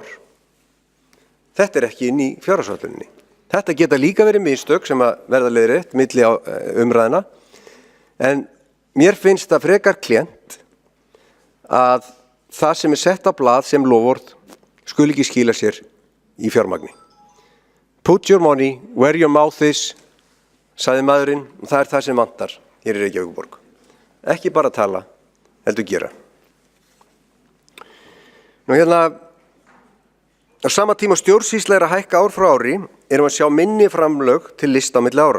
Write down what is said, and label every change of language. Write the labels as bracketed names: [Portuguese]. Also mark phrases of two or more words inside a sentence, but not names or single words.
[Icelandic] Þetta er ekki inn í fjárhagsáætluninni. Þetta geta líka verið mistök sem að verða leiðrétt milli umræðina, en mér finnst það frekar klént að það sem er sett á blað sem loforð skuli ekki skila sér í fjármagni. [English] Put your money where your mouth is, [Icelandic] sagði maðurinn, og það er það sem vantar hér í Reykjavíkurborg. Ekki bara tala, heldur gera. Á sama tíma stjórnsýsla er að hækka ár frá ári erum að sjá minni framlög til lista á milli ára.